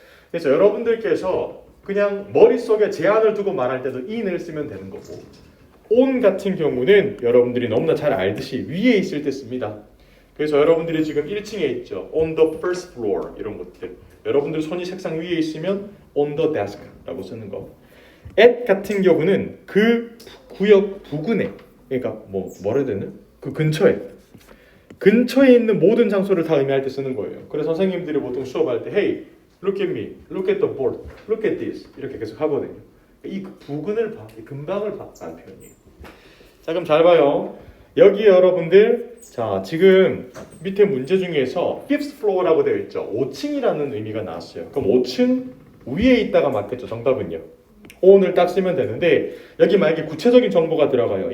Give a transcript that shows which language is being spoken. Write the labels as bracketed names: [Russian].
[Korean] 그래서 여러분들께서 그냥 머릿속에 제한을 두고 말할 때도 in을 쓰면 되는 거고 on 같은 경우는 여러분들이 너무나 잘 알듯이 위에 있을 때 씁니다. 그래서 여러분들이 지금 1층에 있죠. on the first floor 이런 것들. 여러분들 손이 책상 위에 있으면 on the desk라고 쓰는 거. at 같은 경우는 그 구역 부근에, 그러니까 뭐라 해야 되나? 그 근처에 있는 모든 장소를 다 의미할 때 쓰는 거예요. 그래서 선생님들이 보통 수업할 때 [English] hey, look at me, look at the board, look at this [Korean] 이렇게 계속 하거든요. 이 부근을 봐, 이 근방을 봐 라는 표현이에요. 자, 그럼 잘 봐요. 여기 여러분들, 자, 지금 밑에 문제 중에서 fifth floor라고 되어 있죠. 5층이라는 의미가 나왔어요. 그럼 5층 위에 있다가 맞겠죠. 정답은요. on을 딱 쓰면 되는데 여기 만약에 구체적인 정보가 들어가요.